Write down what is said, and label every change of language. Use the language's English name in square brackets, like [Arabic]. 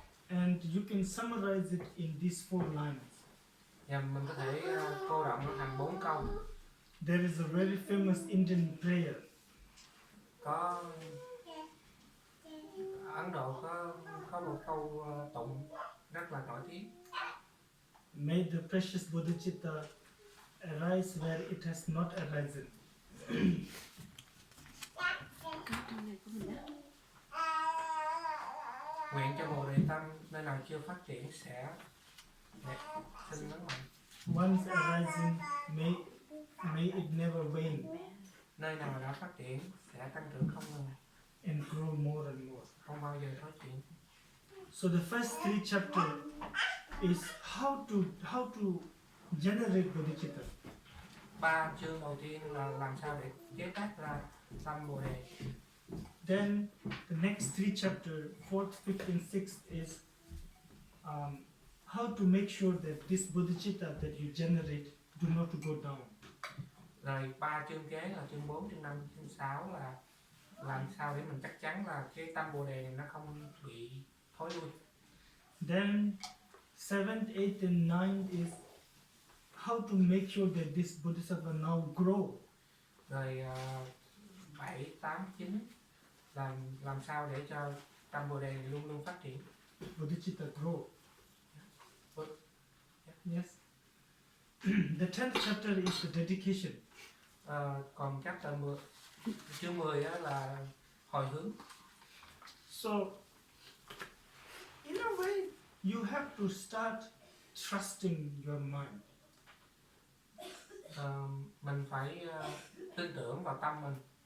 [English] and you can summarize it in these 4 lines. [Vietnamese] Và mình có thể cô đọng nó thành 4 câu. [English] There is a very famous Indian prayer. [Vietnamese] Có Ấn Độ có một câu tụng rất là nổi tiếng. [English] May the precious bodhicitta arise where it has not arisen. [Vietnamese] Nguyện cho Bồ Đề Tâm nơi nào chưa phát triển sẽ sinh lớn mạnh. [English] Once arising, may it never wane [Vietnamese] Nơi nào đã phát triển sẽ tăng trưởng không ngừng, [English] and grow more and more. [Vietnamese] không bao giờ thoái chuyển. [English] So the first 3 chapters is how to generate bodhicitta. [Vietnamese] 3 chương đầu tiên là làm sao để chế tác ra tâm Bồ Đề. [English] Then the next 3 chapters, 4th, 5th, and 6th is how to make sure that this bodhicitta that you generate do not go down. [Vietnamese] Rồi 3 chương kế là chương 4, chương 5, chương 6 là làm sao để mình chắc chắn là cái tâm Bồ Đề này nó không bị thối lui. [English] Then 7th, 8th, and 9th is how to make sure that this bodhisattva now grow. [Vietnamese] Rồi 7, 8, 9 làm sao để cho tâm Bồ Đề này luôn luôn phát triển. [English] Bodhicitta grow. Yes. The 10th chapter is the dedication. [Vietnamese] Còn chapter 10, chương 10 đó là hồi hướng. [English] So, in a way, you have to start trusting your mind. [Vietnamese] Mình phải tin tưởng vào tâm mình.